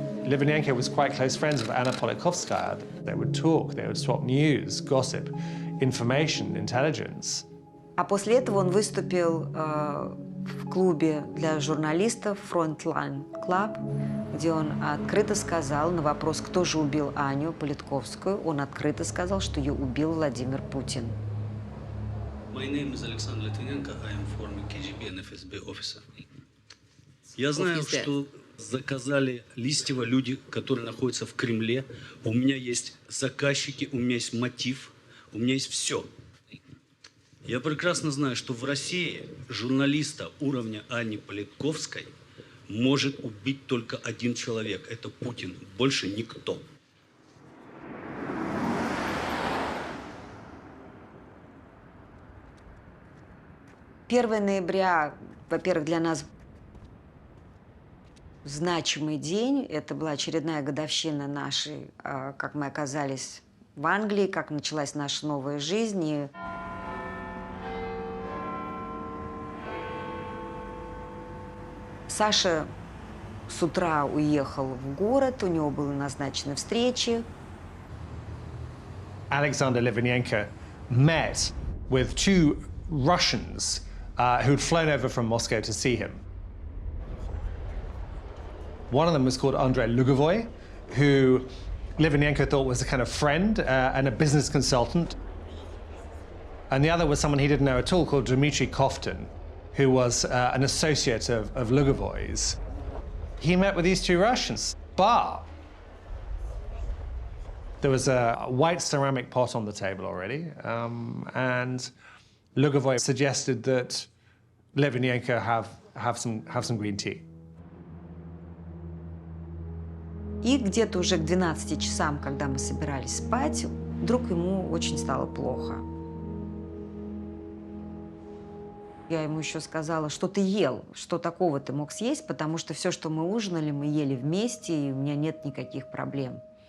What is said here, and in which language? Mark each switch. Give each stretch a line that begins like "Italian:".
English: Litvinenko was quite close friends with Anna Politkovskaya. They would talk, they would swap news, gossip, information, intelligence.
Russian: А после этого он выступил в клубе для журналистов Frontline Club, где он открыто сказал на вопрос, кто же убил Аню Политковскую, он открыто сказал, что ее убил Владимир Путин.
English: My name is Alexander Litvinenko. I am former KGB and FSB officer.
Russian: Я знаю, что заказали Листьева люди, которые находятся в Кремле. У меня есть заказчики, у меня есть мотив, у меня есть все. Я прекрасно знаю, что в России журналиста уровня Анны Политковской может убить только один человек. Это Путин. Больше никто. Первое ноября, во-первых, для нас значимый день. Это была очередная годовщина нашей, как мы оказались в Англии, как началась наша новая жизнь. И Саша с утра уехал в город, у него были назначены встречи.
English: Alexander Litvinenko met with two Russians who'd flown over from Moscow to see him. One of them was called Andrei Lugovoy, who Litvinenko thought was a kind of friend and a business consultant. And the other was someone he didn't know at all called Dmitry Koftin, who was an associate of Lugovoy's. He met with these two Russians, bar. There was a white ceramic pot on the table already, and Lugovoy suggested that Litvinenko have some green tea.
Russian: И где-то уже к 12 часам, когда мы собирались спать, вдруг ему очень стало плохо. Я ему еще сказала, что ты ел, что такого ты мог съесть, потому что все, что мы ужинали, мы ели вместе, и у меня нет никаких проблем.